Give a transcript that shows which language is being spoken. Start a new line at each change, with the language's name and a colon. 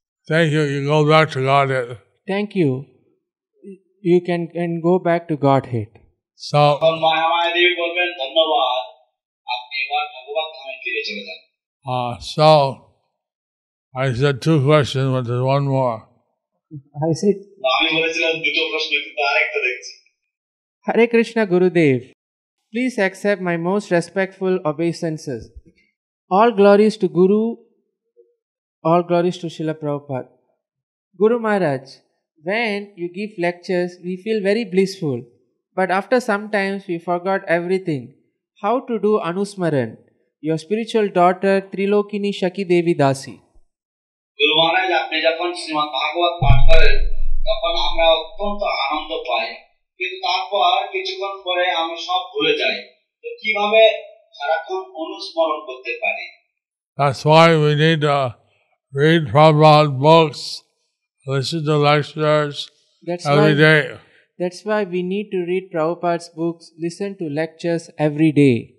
English: Thank you. You go back to Godhead. Thank you. You can go back to Godhead. So,
Bangla: তখন মহামায়া দেবী বলবেন ধন্যবাদ, আপনি এবার ভগবত ধামে ফিরে চলে যান।
English: so I said two questions, but there's one more. I said,
Bangla: আমি বলেছিলাম দুটো প্রশ্ন, কিন্তু আরেকটা দেখছি।
English: Hare Krishna Gurudev, please accept my most respectful obeisances. All glories to Guru, all glories to Srila Prabhupada. Guru Maharaj, when you give lectures, we feel very blissful. But after some times, we forgot everything. How to do Anusmaran? Your spiritual daughter, Trilokini Shaki Devi Dasi.
Bangla: গুরু মহারাজ, আপনি যখন শ্রীমদ ভাগবত পাঠ করেন তখন আমরা অত্যন্ত আনন্দ পাই, কিন্তু তারপর কিছুক্ষণ পরে আমরা সব ভুলে যাই। তো কিভাবে সারাক্ষণ অনুস্মরণ করতে পারি?
English: That's why we need to read Prabhupada books, listen to lectures every day. That's why we need to read Prabhupada's books, listen to lectures every day.